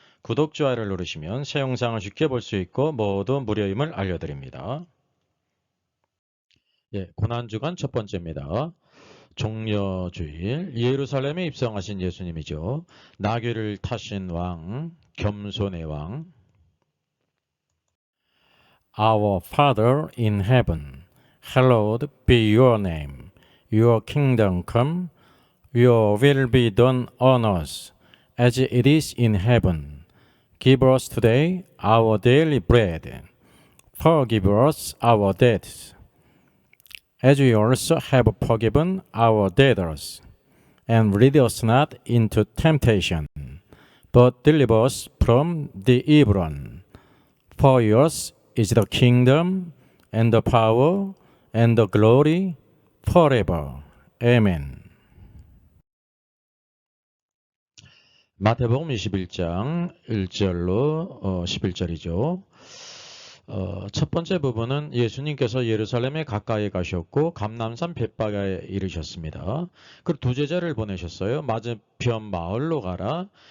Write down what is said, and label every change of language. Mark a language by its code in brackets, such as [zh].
[ko] 구독, 좋아요를 누르시면 새 영상을 쉽게 볼 수 있고 모두 무료임을 알려드립니다. 고난주간 첫 번째입니다. 종려주일, 예루살렘에 입성하신 예수님이죠. 나귀를 타신 왕, 겸손의 왕. [en] Our Father in heaven, hallowed be your name. Your kingdom come, your will be done on earth as it is in heaven. Give us today our daily bread. Forgive us our debts, as we also have forgiven our debtors. And lead us not into temptation, but deliver us from the evil one. For yours is the kingdom and the power and the glory forever. Amen. [ko] 마태복음 21장 1절로 11절이죠. 첫 번째 부분은 예수님께서 예루살렘에 가까이 가셨고 감람산 벳바가에 이르셨습니다. 그리고 두 제자를 보내셨어요. 맞은편 마을로 가라.